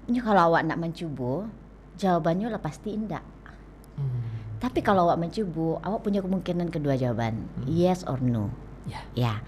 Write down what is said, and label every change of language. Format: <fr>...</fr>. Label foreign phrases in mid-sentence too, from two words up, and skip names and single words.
<ms>Ini kalau awak nak mencuba, jawabannya lah pasti indah. Tapi kalau awak mencuba, awak punya kemungkinan kedua jawaban,</ms> <en>yes or no.</en> <ms>Ya.</ms>